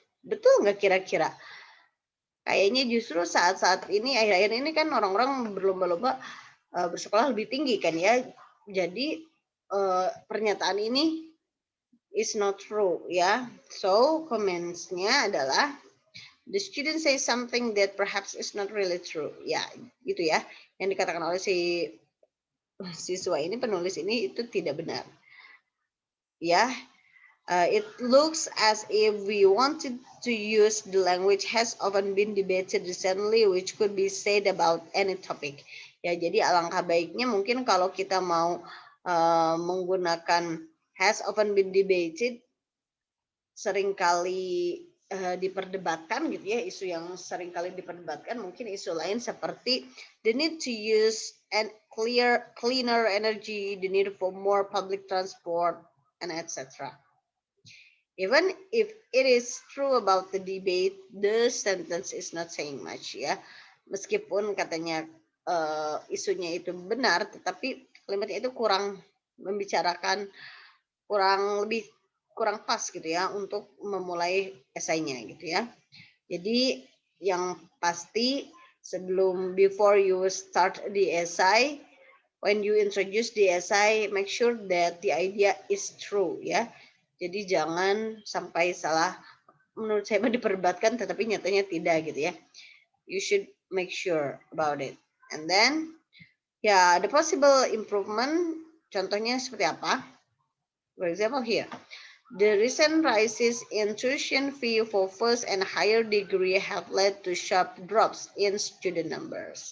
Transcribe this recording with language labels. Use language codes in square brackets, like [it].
[id] Betul nggak kira-kira? Kayaknya justru saat-saat ini, akhir-akhir ini kan orang-orang berlomba-lomba bersekolah lebih tinggi kan ya. Jadi pernyataan ini [en] is not true [id] ya. [en] So comments-nya [id] adalah [en] the student say something that perhaps is not really true. [id] Ya, gitu ya. Yang dikatakan oleh si siswa ini, penulis ini itu tidak benar. [en] Ya, it looks as if we wanted to use the language has often been debated recently, which could be said about any topic. [id] Ya, jadi alangkah baiknya mungkin kalau kita mau menggunakan [en] has often been debated, [id] seringkali diperdebatkan gitu ya, isu yang seringkali diperdebatkan, mungkin isu lain seperti [en] the need to use and cleaner energy, the need for more public transport, and etc. Even if it is true about the debate, the sentence is not saying much ya. [id] Meskipun katanya isunya itu benar, tetapi kalimatnya itu kurang membicarakan, kurang pas gitu ya untuk memulai esainya gitu ya. Jadi yang pasti [en] before you start the essay, when you introduce the essay, make sure that the idea is true ya. [id] Jadi jangan sampai salah, menurut saya diperdebatkan tetapi nyatanya tidak gitu ya. [en] You should make sure about it. And then the possible improvement, [id] contohnya seperti apa? [en] For example here, the recent rises in tuition fee for first and higher degree have led to sharp drops in student numbers.